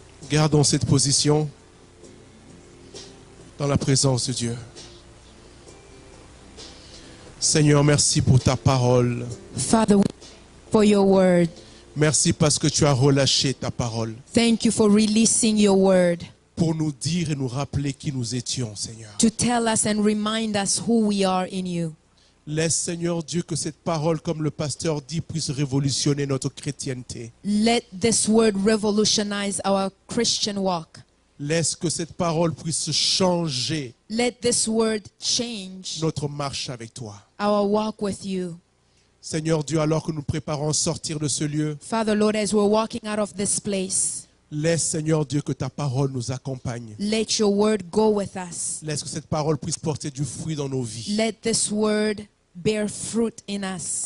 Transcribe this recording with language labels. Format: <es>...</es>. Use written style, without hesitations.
<fr>Gardons cette position dans la présence de Dieu. Seigneur, merci pour ta parole.</fr> <en>Father, for your word.</en> <fr>Merci parce que tu as relâché ta parole</fr> <en>Thank you for releasing your word</en> <fr>pour nous dire et nous rappeler qui nous étions, Seigneur.</fr> <en>to tell us and remind us who we are in you.</en> <fr>Laisse, Seigneur Dieu, que cette parole, comme le pasteur dit, puisse révolutionner notre chrétienté.</fr> <en>Let this word revolutionize our Christian walk.</en> <fr>Laisse que cette parole puisse changer</fr> <en>Let this word change</en> <fr>notre marche avec toi.</fr> <en>our walk with you.</en> <fr>Seigneur Dieu, alors que nous préparons à sortir de ce lieu,</fr> <en>Father, Lord, as we're walking out of this place,</en> <fr>laisse, Seigneur Dieu, que ta parole nous accompagne.</fr> <en>let your word go with us.</en> <fr>Laisse que cette parole puisse porter du fruit dans nos vies,</fr> <en>Let this word bear fruit in us</en>